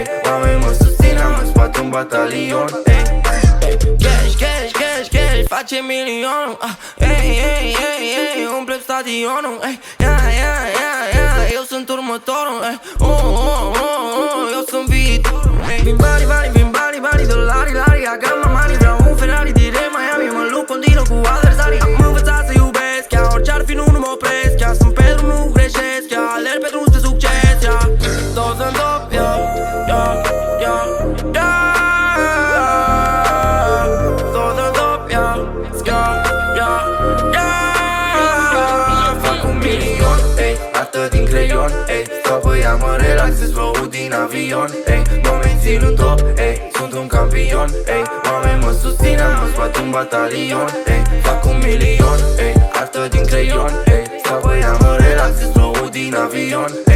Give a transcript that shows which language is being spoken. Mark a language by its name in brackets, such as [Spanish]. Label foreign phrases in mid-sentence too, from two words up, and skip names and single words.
[Romanian] Oameni mă susțin, am spate un batalion, ey. [English] Cash, cash, cash, cash, [Romanian] face milionul, ey, ey, ey, ey, umple stadionul, ey. Eu sunt următorul, ey. Eu sunt viitorul, ey. Vin bani, dolari, [English] lari, I got my money. [Romanian] Vreau un Ferrari direct Miami, mă lupt continuu cu adversarii. Am învățat să iubesc, chiar orice ar fi nu mă opresc. Chiar sunt pe drum, nu greșesc, chiar alerg pe drum spre succes, yeah. Toți în top, yeah, yeah, yeah, yeah. Toți în top, yeah, yeah, yeah, yeah. Fac 1.000.000, ey. Artă din creion, ey. Stau pe ea, mă relaxez, flow-ul din avion, ey. Mă mențin în top, ey. Sunt un campion, ey. Oameni mă susțin, am spate un batalion, ey. Fac 1.000.000, ey. Artă din creion, ey. Stau pe ea, mă relaxez, flow-ul din avion, ey.